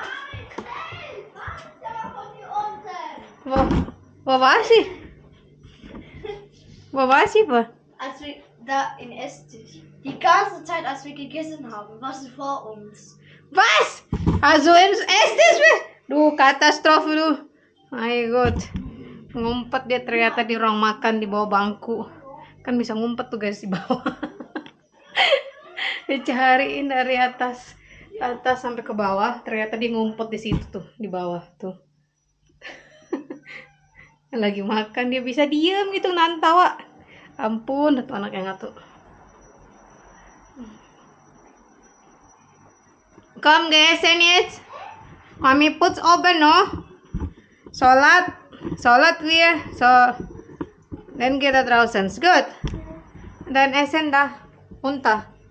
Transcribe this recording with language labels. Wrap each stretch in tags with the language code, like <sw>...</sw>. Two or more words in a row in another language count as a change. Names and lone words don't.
<de>Wo war sie? Wo war sie? Als wir da in Esstisch. Die ganze Zeit, als wir gegessen haben, war sie vor uns. Was? Also ins Esstisch?</de> <id>Duh, katastrofe lu.</id> <en>My God.</en> <id>Ngumpet dia ternyata di ruang makan di bawah bangku. Kan bisa ngumpet tuh guys di bawah. Dicariin dari atas sampai ke bawah, ternyata dia ngumpet di situ tuh, di bawah tuh. Lagi makan dia bisa diem gitu nantawa. Ampun, tuh anak yang ngatu.</id> <de>Komm, geh essen jetzt. Mami putz oben noch. Salat wir. So. Dann geht er draußen. Ist gut. Dann essen da. Unter.</de>